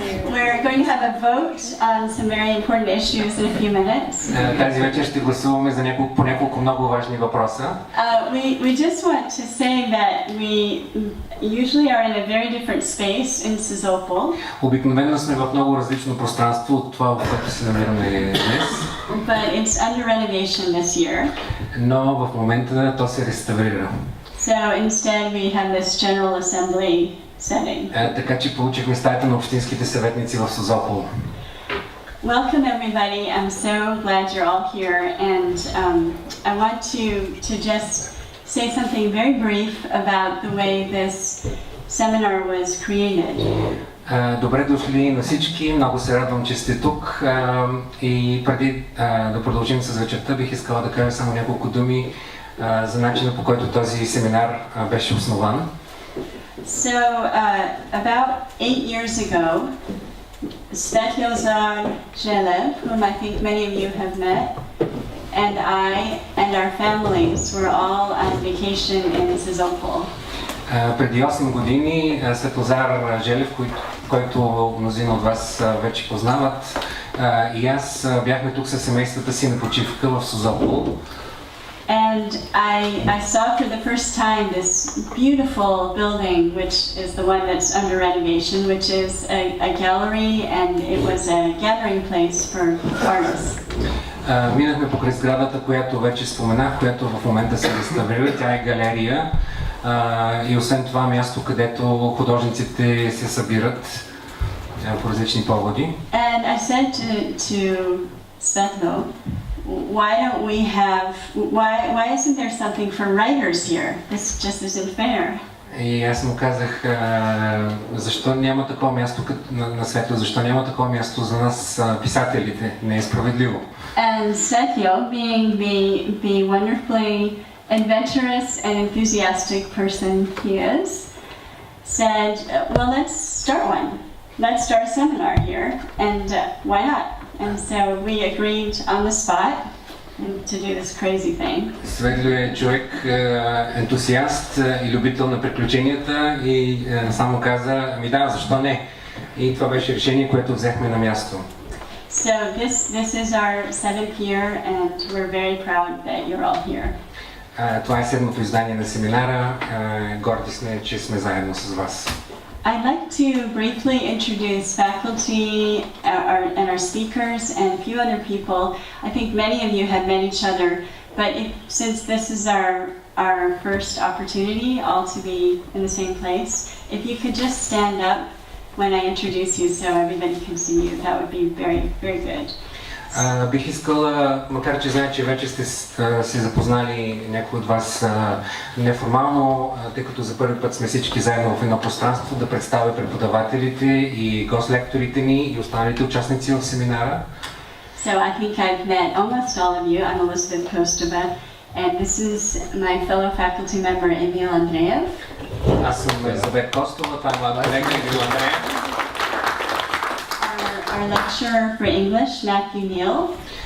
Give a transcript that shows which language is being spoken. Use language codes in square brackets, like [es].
[en] We're going to have a vote on some very important issues in a few minutes. [bg] Тази вечер ще гласуваме за по няколко много важни въпроса. [en] We just want to say that we usually are in a very different space in Sozopol. [bg] Обикновено сме в много различно пространство от това, в което се намираме днес. [en] But it's under renovation this year. [bg] Но в момента то се реставрира. [en] So instead we have this general assembly setting. [bg] Така че получихме стаята на общинските съветници в Созопол. [en] Welcome everybody. I'm so glad you're all here, and I want to just say something very brief about the way this seminar was created. [bg] Добре дошли на всички. Много се радвам, че сте тук. И преди да продължим с вечерта, бих искала да кажа само няколко думи за начина, по който този семинар беше основан. [en] So, about 8 years ago, Sozopol, whom I think many of you have met, and I and our families were all on vacation in Sozopol. [bg] Преди 8 години Светлозар Желев, който мнозина от вас вече познават, и аз бяхме тук със семействата си на почивка в Созопол. [en] And I saw for the first time this beautiful building, which is the one that's under renovation, which is a gallery, and it was a gathering place for artists. [bg] Минахме покрай сградата, която вече споменах, която в момента се реставрира. Тя е галерия и освен това място, където художниците се събират по различни поводи. [en] And I said to Svetlo, why isn't there something for writers here? This just isn't fair. [bg] И аз му казах, защо няма такова място на Светло, защо няма такова място за нас писателите? Не е справедливо. [en] And Svetlo, being the wonderfully adventurous and enthusiastic person he is, said, well, let's start one. Let's start a seminar here, and why not? And so we agreed on the spot to do this crazy thing. [bg] Светло е човек ентусиаст и любител на приключенията и само каза, ами да, защо не? И това беше решение, което взехме на място. [en] So this is our 7th year, and we're very proud that you're all here. [bg] Това е 7-то издание на семинара. Горди сме, че сме заедно с вас. [en] I'd like to briefly introduce faculty and our speakers and a few other people. I think many of you have met each other, but since this is our first opportunity all to be in the same place, if you could just stand up when I introduce you so everybody can see you, that would be very, very good. [bg] Бих искала, макар че знае, че вече сте се запознали някои от вас неформално, тъй като за първи път сме всички заедно в едно пространство, да представя преподавателите и гост-лекторите ни и останалите участници в семинара. [en] So I think I've met almost all of you. I'm Elizabet Kostova, and this is my fellow faculty member Emil Андреев. [bg] Аз съм Елизабет Костова, това е моят колега Емил Андреев. [en] Our lecturer for English, Matthew Neal.